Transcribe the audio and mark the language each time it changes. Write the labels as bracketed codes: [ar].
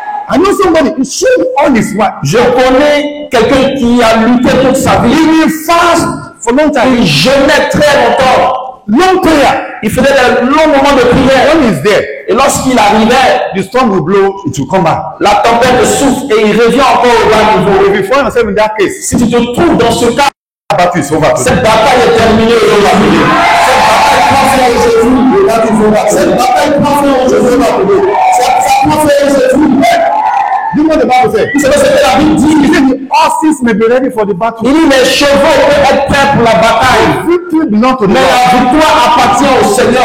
[en] I know somebody who showed all his life. [fr] Je connais quelqu'un qui a lutté toute sa vie. [en] He will fast for long time. [fr] Il jeûnait très longtemps. [en] Long prayer. [fr] Il faisait de longs moments de prière. [en] When he's there, [fr] et lorsqu'il arrivait, [en] the storm will blow, it will come back. [fr] La tempête souffle et il revient encore au bas niveau. [en] If you find yourself in that case, [fr] si tu te trouves dans ce cas, [en] battle is over. [fr] Cette bataille est terminée aujourd'hui. Cette bataille prend fin aujourd'hui. Cette bataille prend fin aujourd'hui. Ça prend fin aujourd'hui. [en] Do you know what the Bible says? [fr] Vous savez ce que la Bible dit? [en] He said the horses may be ready for the battle. [fr] Il dit les chevaux peuvent être prêts pour la bataille. [en] Victory belongs to the [fr] Mais [en] Lord. [fr] la victoire appartient au Seigneur.